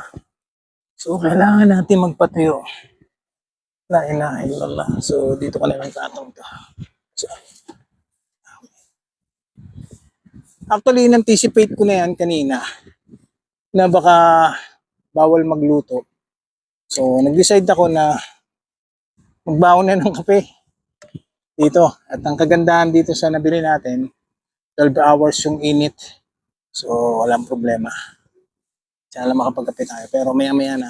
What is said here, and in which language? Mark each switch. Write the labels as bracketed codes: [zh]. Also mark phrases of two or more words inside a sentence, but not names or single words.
[tl] So, kailangan natin magpatuyo. [ar] لا إله إلا الله. [tl] So, dito ka na lang katong to. [en] So, actually, [tl] in-anticipate ko na yan kanina na baka bawal magluto. So, nag-decide ako na magbaon na ng kape dito. At ang kagandahan dito sa nabili natin, 12 hours yung init. So, walang problema. Sana makapagkape tayo. Pero maya-maya na.